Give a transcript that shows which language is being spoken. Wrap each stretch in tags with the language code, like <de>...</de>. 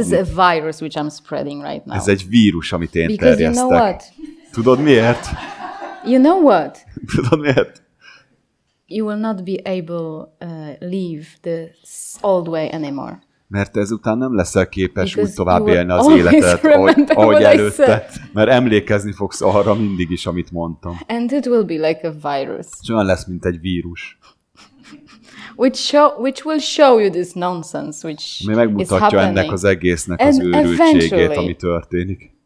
<en>this is a virus which I'm spreading right now.</en> <hu>Ez egy vírus, amit én</hu> <en>Because</en> <hu>terjesztek.</hu> <en>You know what?</en> <hu>Tudod miért?</hu> <en>You know what?</en> <hu>Tudod miért?</hu> <en>You will not be able live the old way anymore.</en> <hu>Mert ezután nem leszel képes úgy tovább élni az életet, ahogy előtte. Mert emlékezni fogsz arra mindig is, amit mondtam.</hu> <en>And it will be like a virus.</en> <hu>És olyan lesz, mint egy vírus.</hu> <en>Which will show you this nonsense which</en> <hu>mi megmutatja ennek az egésznek az őrültségét, ami történik.</hu>